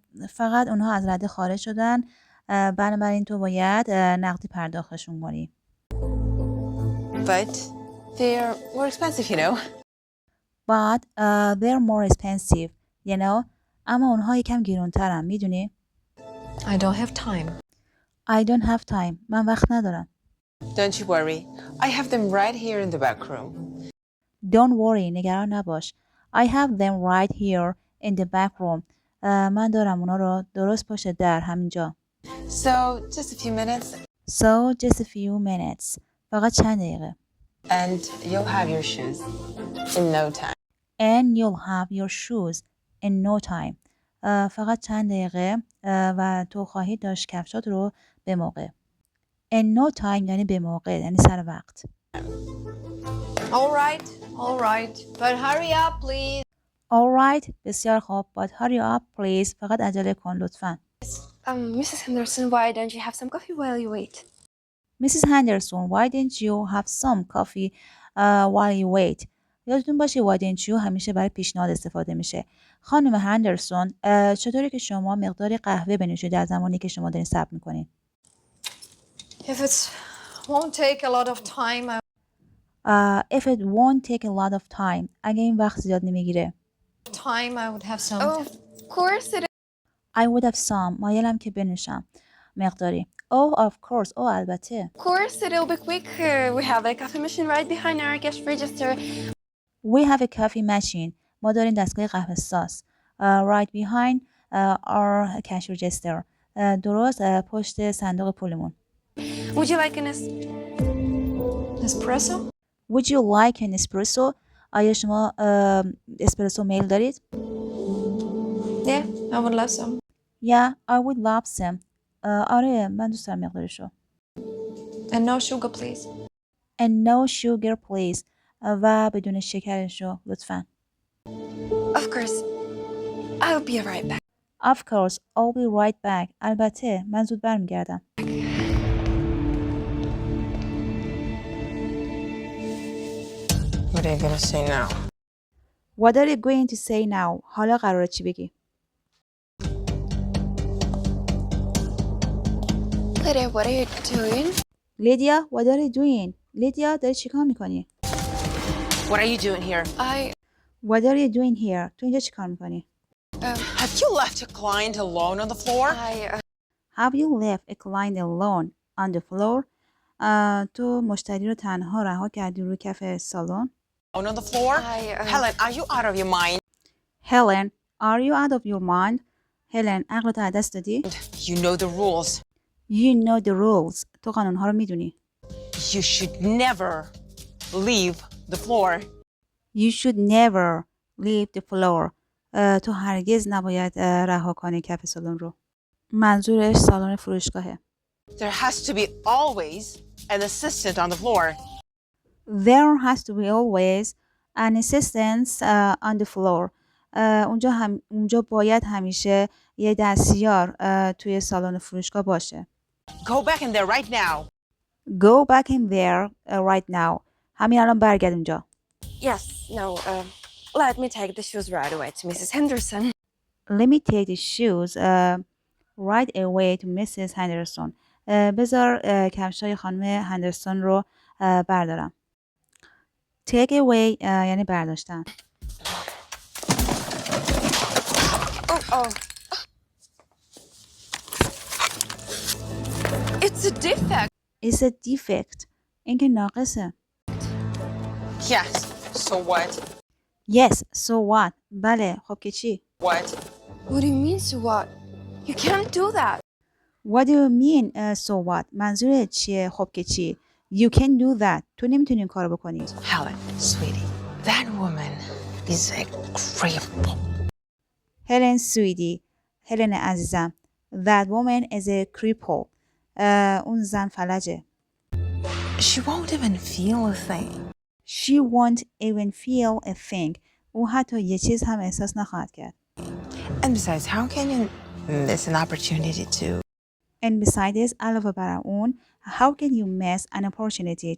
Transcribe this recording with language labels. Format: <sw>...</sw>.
<fa>فقط اونها از رده خارج شدن، بنابراین تو باید نقدی پرداختشون کنی.</fa> <en>But they're more expensive, you know. But they're more expensive, you know.</en> <fa>اما اونها یکم گرونترن، میدونی؟</fa> <en>I don't have time. I don't have time.</en> <fa>من وقت ندارم.</fa> <en>Don't you worry. I have them right here in the back room. Don't worry.</en> <fa>نگران نباش.</fa> <en>I have them right here in the back room.</en> <fa>من دارم اونا رو درست پشت در همینجا.</fa> <en>So just a few minutes. So just a few minutes.</en> <fa>فقط چند دقیقه.</fa> <en>And you'll have your shoes in no time. And you'll have your shoes in no time.</en> <fa>فقط چند دقیقه و تو خواهی داشت کفشات رو به موقع.</fa> <en>In no time</en> <fa>یعنی به موقع، یعنی سر وقت.</fa> <en>All right. But hurry up, please. All right.</en> <fa>بسیار خوب.</fa> <en>But hurry up, please.</en> <fa>فقط عجله کن لطفاً.</fa> <en>Mrs. Henderson, why don't you have some coffee while you wait? Mrs. Henderson, why didn't you have some coffee while you wait?</en> <fa>یادتون باشه</fa> <en>why didn't you</en> <fa>همیشه برای پیشنهاد استفاده میشه. خانم هندرسون چطوری که شما مقداری قهوه بنوشید در زمانی که شما دارین صبر میکنین؟</fa> <en>If it won't take a lot of time, If it won't take a lot of time</en> <fa>اگه این وقت زیاد نمیگیره.</fa> <en>I would have some. Oh, of course it I would have some</en> <fa>مایلم که بنوشم مقداری.</fa> <en>Oh of course</en> <fa>البته.</fa> <en>Of course, it'll be quick. We have a coffee machine right behind our cash register. We have a coffee machine.</en> <fa>ما داریم دستگاه قهوه ساز.</fa> <en>Right behind our cash register.</en> <fa>درست پشت صندوق پولمون.</fa> <en>Would you like an Espresso? Would you like an espresso?</en> <fa>آیا شما اسپرسو میل دارید؟</fa> <en>Yeah, I would love some. Yeah, I would love some.</en> <fa>آره من دوست دارم مقدارشو.</fa> <en>And no sugar, please. And no sugar please.</en> <fa>و بدون شکرشو لطفاً.</fa> <en>Of course. I'll be right back. Of course, I'll be right back.</en> <fa>البته من زود برمیگردم.</fa> <en>What are you gonna say now? What are you going to say now?</en> <fa>حالا قراره چی بگی؟</fa> <en>Lydia, what are you doing? Lydia, what are you doing?</en> <fa>Lydia, داری چیکار میکنی؟</fa> <en>What are you doing here? What are you doing here?</en> <fa>تو اینجا چیکار میکنی؟</fa> <en>Have you left a client alone on the floor? Have you left a client alone on the floor?</en> <fa>تو مشتری رو تنها رها کردی روی کف سالن؟</fa> <en>On the floor? Helen, are you out of your mind? Helen, are you out of your mind?</en> <fa>Helen, عقلت از دست دادی؟</fa> <en>You know the rules. You know the rules.</en> <fa>تو قانونها رو میدونی.</fa> <en>You should never leave the floor. You should never leave the floor.</en> <fa>تو هرگز نباید رها کنی کف سالن رو. منظورش سالن فروشگاهه.</fa> <en>There has to be always an assistant on the floor. There has to be always an assistant on the floor.</en> <fa>اونجا باید همیشه یه دستیار توی سالن فروشگاه باشه.</fa> <en>Go back in there right now. Go back in there right now.</en> <fa>همین الان برگرد اونجا.</fa> <en>Yes, no, let me take the shoes right away to Mrs. Henderson. Let me take the shoes right away to Mrs. Henderson.</en> <fa>بذار کفشای خانم هندرسون رو بردارم.</fa> <en>Take away</en> <fa>یعنی برداشتن.</fa> <en>Oh. It's a defect. It's a defect.</en> <fa>این که ناقصه.</fa> <en>Yes. So what? Yes, so what?</en> <fa>بله، خب که چی؟</fa> <en>What? What do you mean, so what? You can't do that. What do you mean, so what?</en> <fa>منظورت چیه؟ خب که چی؟</fa> <en>You can do that.</en> <fa>تو نمیتونی این کارو بکنی.</fa> <en>Helen, sweetie, that woman is a cripple. Helen, sweetie.</en> <fa>Helen عزیزم.</fa> <en>That woman is a cripple.</en> <fa>اون زن فلجه.</fa> <en>She won't even feel a thing. She won't even feel a thing.</en> <fa>او حتی یه چیز هم احساس نخواهد کرد.</fa> <en>And besides, how can you miss an opportunity to And besides,</en> <fa>علاوه بر اون,</fa> <en>how can you miss an opportunity?</en>